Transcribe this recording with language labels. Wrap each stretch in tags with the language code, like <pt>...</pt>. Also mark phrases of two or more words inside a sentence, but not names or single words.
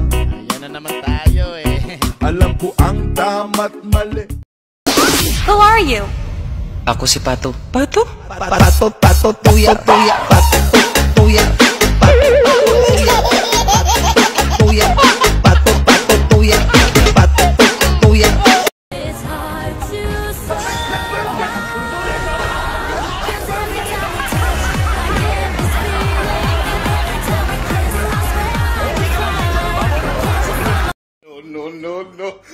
<tl>Ayan na naman tayo eh. Alam ko ang tama't mali.</tl> <en>Who are you?</en> <tl>Ako si Pato. Pato? Pato, tuya, tuya, pato, tuya, pato, tuya, tuya, pato, tuya, pato, tuya.</tl> <en>It's hard to say. No, no, no.</en>